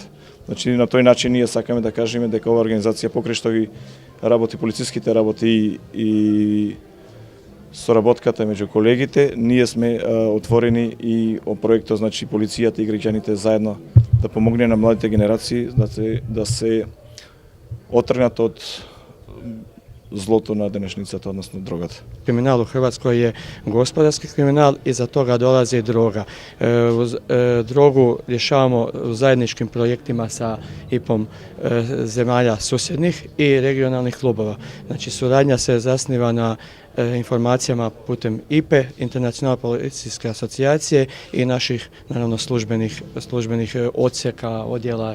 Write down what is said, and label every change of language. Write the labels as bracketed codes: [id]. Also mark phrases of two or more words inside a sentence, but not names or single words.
[mk] Значи, на тој начин ние сакаме да кажеме дека оваа организација, покрај што ги работи полициските работи и соработката меѓу колегите, ние сме отворени и о проектот, значи, полицијата и граѓаните заедно да помогне на младите генерации да се отргнат од злото на денешницата, односно дрогата. [hr] Криминал у Hrvatskoj je gospodarski kriminal i za toga dolazi droga. Drogu rješavamo u zajedničkim projektima sa IPom zemalja susjednih i regionalnih klubova. Znači, suradnja se zasniva na informacijama putem IPE, Internacionalne policijske asocijacije, i naših, naravno, službenih odsjeka, odjela.